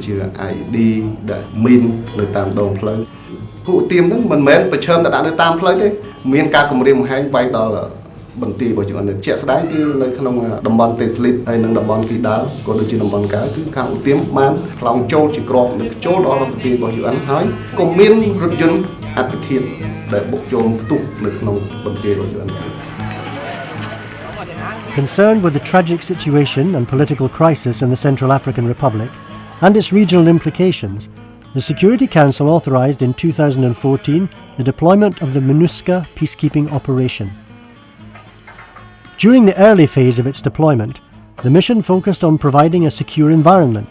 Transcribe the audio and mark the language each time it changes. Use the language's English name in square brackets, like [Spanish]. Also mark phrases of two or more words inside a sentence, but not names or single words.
[Khmer] ជា ID ដាក់មីននៅតាមដងផ្លូវពួកទៀមហ្នឹងមិនមែនប្រឈមតែដាក់នៅតាមផ្លូវទេមានការគម្រាមកំហែងវាយដល់បន្ទាយរបស់យើងជាក់ស្ដែងគឺនៅក្នុងតំបន់ទេស្លីបហើយនិងតំបន់គីដាល់ក៏ដូចជាតំបន់កាគឺខាងឧទាមបានផ្លោងចូលជាក្របនៅចូលដល់បន្ទាយរបស់យើងហើយក៏មានរថយន្តអត្តឃាតដែលបុកចូលផ្ទុះនៅក្នុងបន្ទាយរបស់យើង [English] Concerned with the tragic situation and political crisis in the Central African Republic and its regional implications, the Security Council authorized in 2014 the deployment of the MINUSCA peacekeeping operation. During the early phase of its deployment, the mission focused on providing a secure environment.